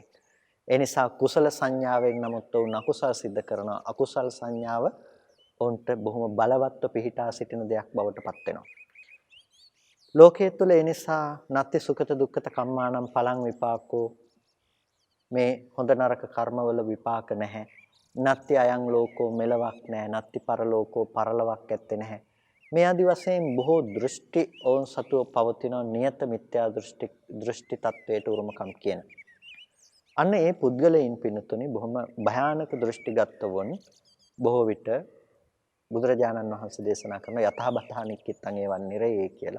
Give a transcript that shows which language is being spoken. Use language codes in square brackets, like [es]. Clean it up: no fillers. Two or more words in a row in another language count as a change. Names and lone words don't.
[si] ඒ නිසා කුසල සංඥාවෙන් නමුත් උන් අකුසල සිද්ධ කරනවා. අකුසල සංඥාව උන්ට බොහොම බලවත්ව පිහිටා සිටින දෙයක් බවට පත් වෙනවා. ලෝකයේ තුල ඒ නිසා [pi] නත්ති සුඛත දුක්ඛත කම්මානම් පලං විපාකෝ [si] මේ හොඳ නරක කර්මවල විපාක නැහැ. [pi] නත්ති අයං ලෝකෝ [si] මෙලවක් නැහැ. [pi] නත්ති පරලෝකෝ [si] පරලවක් ඇත්තේ නැහැ. මේ ආදි වශයෙන් බොහෝ දෘෂ්ටි ඔවුන් සතුව පවතින නියත මිත්‍යා දෘෂ්ටි තත්වයට උරුමකම් කියන. අන්න ඒ පුද්ගලයන් පින්නතුනි බොහොම භයානක දෘෂ්ටිගතවොන් බොහෝ විට බුදුරජාණන් වහන්සේ දේශනා කරන [pi] යථාබතහා නික්කිතං ඒවන් නිරේ [si] කියලා.